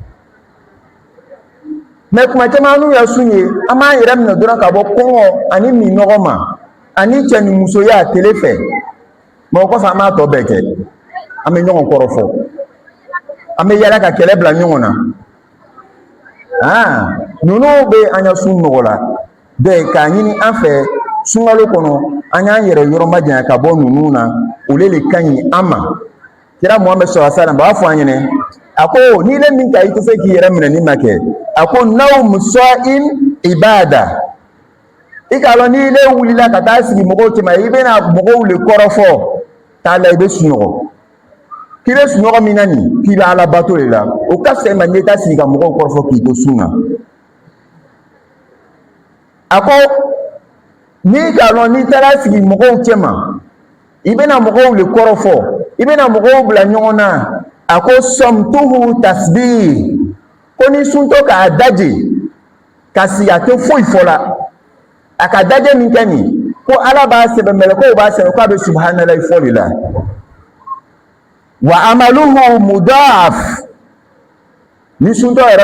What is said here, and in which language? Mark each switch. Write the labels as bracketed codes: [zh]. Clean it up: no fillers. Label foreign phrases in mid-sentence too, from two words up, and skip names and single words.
[bm] mais kuma caman n'u ya sun ye an b'an yɛrɛ minɛ dɔrɔn ka bɔ kɔngɔ ani minɔgɔ ma ani cɛ ni musoya tele fɛ mais o kɔfɛ an b'a tɔ bɛɛ kɛ an bɛ ɲɔgɔn kɔrɔ fɔ an bɛ yala ka kɛlɛ bila ɲɔgɔn na ninnu bɛ an ya sun nɔgɔ la bɛɛ k'a ɲini an fɛ sunkalo kɔnɔ an y'an yɛrɛ yɔrɔ majanya ka bɔ ninnu na ole le ka ɲi an ma kira Muhamad [ar] صلى الله عليه وسلم [bm] b'a fɔ an ɲɛna a ko ni le min ka i tɛ se k'i yɛrɛ minɛ ni ma kɛ a ko [ar] نوم الصائم عبادة [bm] i k'a lɔn ni le wulila ka taa sigi mɔgɔw cɛma i bɛna mɔgɔw le kɔrɔfɔ t'a la i bɛ sunɔgɔ k'i bɛ sunɔgɔ min na nin k'i bɛ Ala bato de la o ka fisa i ma n'i ta sigi ka mɔgɔw kɔrɔfɔ k'i to sun na a ko n'i k'a lɔn n'i taara sigi mɔgɔw cɛma i bɛna mɔgɔw le kɔrɔfɔ i bɛna mɔgɔw bila ɲɔgɔn na a ko [ar] صمته تسبيح [bm] ko ni suntɔ k'a daje ka sigi a tɛ foyi fɔ la a ka daje min kɛ nin ko Ala b'a sɛbɛn mɛlɛkɛw b'a sɛbɛn k'a bɛ subhanalahi fɔ de la [ar] وعمله مضاعف [bm] ni suntɔ yɛrɛ